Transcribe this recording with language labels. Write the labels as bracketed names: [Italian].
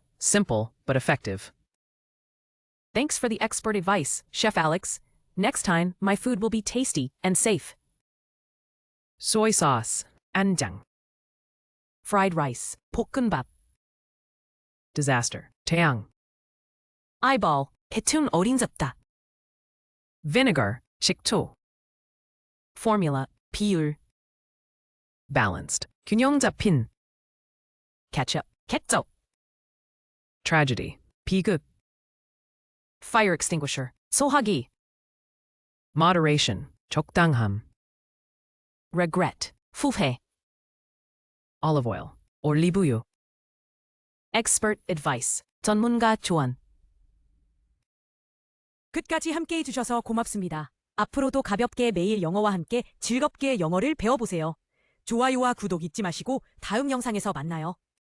[English] Simple, but effective. Thanks for the expert advice, Chef Alex. Next time, my food will be tasty and safe. Soy sauce, 안장. Fried rice, 볶음밥. Disaster, 태양. [Korean] Eyeball, 대충 어림잡다. [English] Vinegar, 식초. Formula, 비율. [Korean] Balanced, 균형 잡힌. [English] Ketchup, ketchup. Tragedy, 비극. Fire extinguisher, 소화기. Moderation, 적당함. Regret, 후회. Olive oil, 올리브유. Expert advice, [Korean] 전문가 조언. 끝까지 함께해 주셔서 고맙습니다. 앞으로도 가볍게 매일 영어와 함께 즐겁게 영어를 배워보세요. 좋아요와 구독 잊지 마시고 다음 영상에서 만나요.